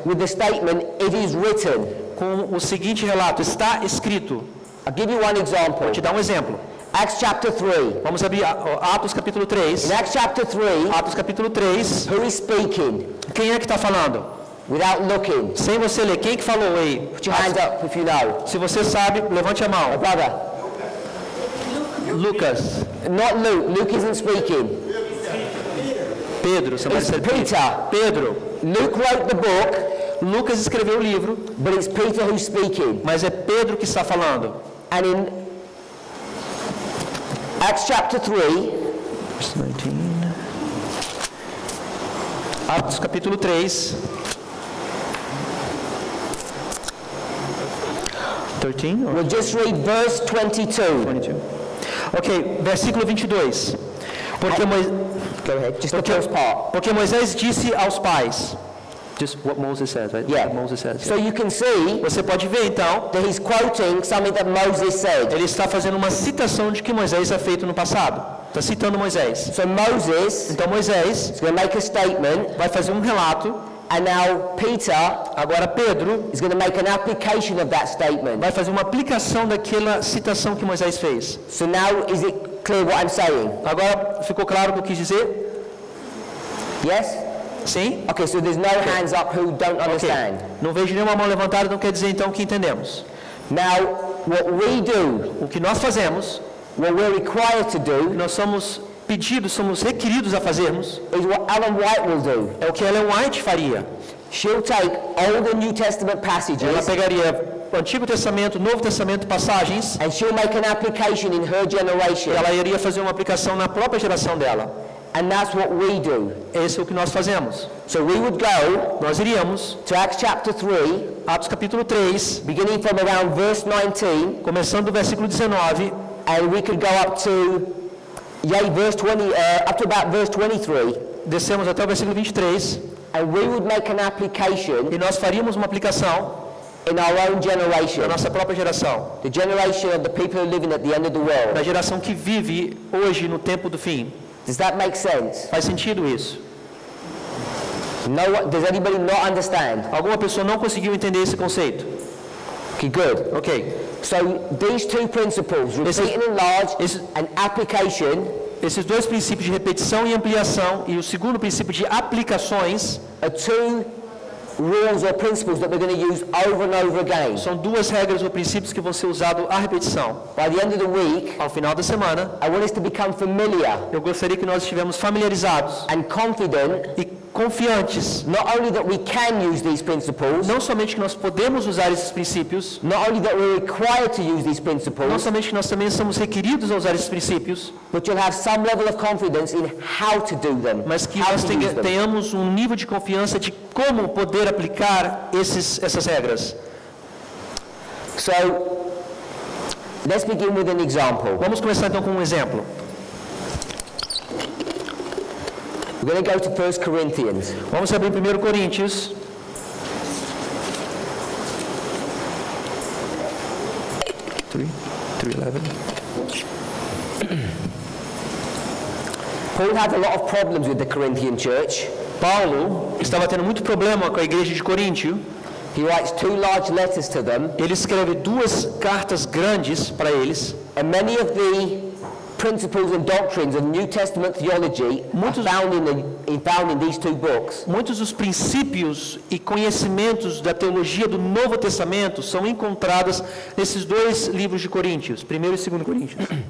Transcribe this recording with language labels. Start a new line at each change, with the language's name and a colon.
English: with the statement, "It is written."
Portuguese: com o seguinte relato: está escrito.
English: I'll give you one example.
Portuguese: Vou te dar um exemplo.
English: Acts chapter 3.
Portuguese: Vamos abrir Atos capítulo 3.
English: In Acts chapter 3,
Portuguese: Atos capítulo 3.
English: who is speaking?
Portuguese: Quem é que está falando?
English: Without looking.
Portuguese: Sem você ler, quem que falou aí?
English: Put your hands up if you know.
Portuguese: Se você sabe, levante a mão.
English: Brother.
Portuguese: Lucas.
English: Not Luke. Luke isn't speaking.
Portuguese: Pedro, você vai
English: It's
Portuguese: ser
English: Peter.
Portuguese: Pedro.
English: Luke wrote the book,
Portuguese: Lucas escreveu o livro,
English: but it's Peter who's speaking. mas é Pedro que está falando. And in Acts chapter 3, Verse 19.
Portuguese: Atos capítulo 3.
English: 13 or we'll just read verse 22.
Portuguese: 22? Ok, versículo 22.
English: Go ahead, just the first part.
Portuguese: Porque Moisés disse aos pais.
English: Just what Moses says, right? Yeah. What Moses says. So you can see
Portuguese: Você pode ver então,
English: that he's quoting something that Moses said.
Portuguese: ele está fazendo uma citação de que Moisés é feito no passado. Está citando Moisés.
English: So Moses
Portuguese: Então Moisés
English: is going to make a statement,
Portuguese: vai fazer um relato.
English: and now Peter
Portuguese: Agora Pedro
English: is going to make an application of that statement.
Portuguese: vai fazer uma aplicação daquela citação que Moisés fez.
English: So now is it clear what I'm saying?
Portuguese: Agora ficou claro o que eu quis dizer?
English: Yes?
Portuguese: Sim?
English: Okay, so there's no hands up who don't
Portuguese: Ok.
English: understand.
Portuguese: Não vejo nenhuma mão levantada, não quer dizer então que entendemos.
English: Now, what we do,
Portuguese: O que nós fazemos,
English: what we're required to
Portuguese: o que
English: do,
Portuguese: nós somos pedidos, somos requeridos a fazermos,
English: is what Ellen White will do.
Portuguese: é o que Ellen White faria.
English: She'll take Old and New Testament
Portuguese: Ela
English: passages
Portuguese: pegaria o Antigo Testamento, Novo Testamento, passagens,
English: and she'll make an application in her generation.
Portuguese: e ela iria fazer uma aplicação na própria geração dela.
English: And that's what we do.
Portuguese: Esse é o que nós fazemos.
English: So we would go
Portuguese: Nós iríamos,
English: to Acts chapter 3,
Portuguese: Atos capítulo 3,
English: beginning from around verse 19,
Portuguese: começando do versículo 19,
English: and we could go up to, verse 20, up to about verse 23,
Portuguese: descemos até o versículo 23,
English: and we would make an application
Portuguese: e nós faríamos uma aplicação
English: in our own generation,
Portuguese: na nossa própria geração,
English: the generation of the people who are living at the end of the world.
Portuguese: da geração que vive hoje no tempo do fim.
English: Does that make sense?
Portuguese: Faz sentido isso?
English: Does anybody not understand?
Portuguese: Alguma pessoa não conseguiu entender esse conceito?
English: Okay, good.
Portuguese: Ok.
English: So these two principles, repeat and enlarge, and application,
Portuguese: esses dois princípios de repetição e ampliação e o segundo princípio de aplicações,
English: are two rules or principles that we're going to use over and over again.
Portuguese: são duas regras ou princípios que vão ser usados à repetição.
English: By the end of the week,
Portuguese: Ao final da semana,
English: I want us to become familiar
Portuguese: eu gostaria que nós estivéssemos familiarizados
English: and confident,
Portuguese: e confiantes,
English: not only that we can use these principles,
Portuguese: não somente que nós podemos usar esses princípios,
English: not only that we're required to use these
Portuguese: não
English: principles,
Portuguese: somente que nós também somos requeridos a usar esses princípios,
English: but you'll have some level of confidence in how to do them,
Portuguese: mas que
English: how
Portuguese: nós
English: to use them.
Portuguese: tenhamos um nível de confiança de como poder aplicar essas regras.
English: So, let's begin with an example.
Portuguese: Vamos começar então com um exemplo.
English: We're going to go to 1 Corinthians.
Portuguese: Vamos abrir 1 Coríntios.
English: Paul had a lot of problems with the Corinthian church.
Portuguese: Paulo estava tendo muito problema com a igreja de Coríntio.
English: He writes 2 large letters to them,
Portuguese: Ele escreve 2 cartas grandes para eles.
English: and many of the principles and doctrines of New Testament theology are found in these 2 books.
Portuguese: Muitos dos princípios e conhecimentos da teologia do Novo Testamento são encontrados nesses 2 livros de Coríntios, 1 e 2 Coríntios.